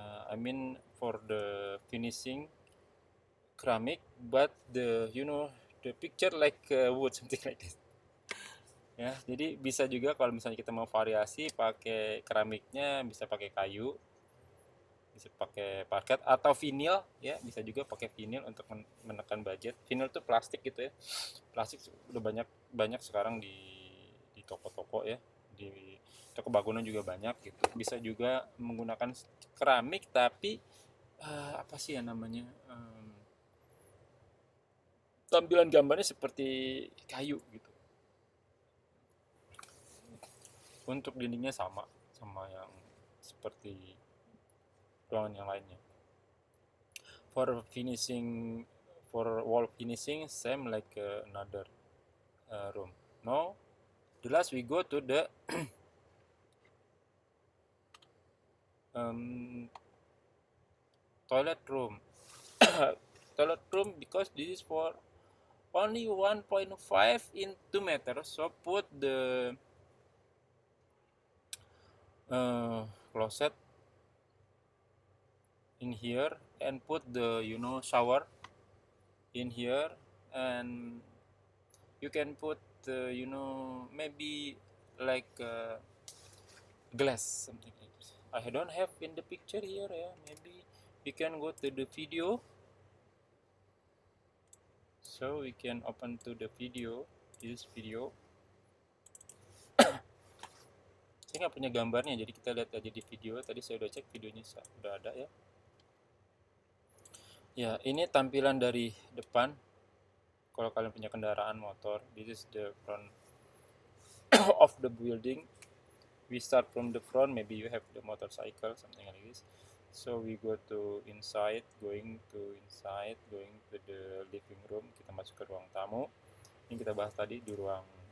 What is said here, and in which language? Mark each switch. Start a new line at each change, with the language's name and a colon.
English: I mean for the finishing ceramic, but the picture like wood, something like this ya.
Indonesian: Jadi bisa juga kalau misalnya kita mau variasi pakai keramiknya, bisa pakai kayu, bisa pakai parket atau vinil ya, bisa juga pakai vinil untuk menekan budget. Vinil itu plastik gitu ya, plastik udah banyak sekarang di toko-toko ya, di toko bangunan juga banyak gitu. Bisa juga menggunakan keramik tapi apa sih ya namanya, tampilan gambarnya seperti kayu gitu. Untuk dindingnya sama yang seperti ruangan yang lainnya.
English: For finishing, for wall finishing, same like another room. Now, the last we go to the toilet room. Toilet room, because this is for only 1.5 in 2 meters, so put the closet in here and put the shower in here, and you can put maybe like glass, something like this. I don't have in the picture here ya, maybe we can go to the video, so we can open to the video, this video.
Indonesian: Saya nggak punya gambarnya, jadi kita lihat aja di video. Tadi saya udah cek videonya, udah ada ya. Ya, ini tampilan dari depan. Kalau kalian punya kendaraan motor,
English: this is the front of the building. We start from the front, maybe you have the motorcycle, something like this. So we go to inside, going to the living room.
Indonesian: Kita masuk ke ruang tamu. Ini kita bahas tadi di ruang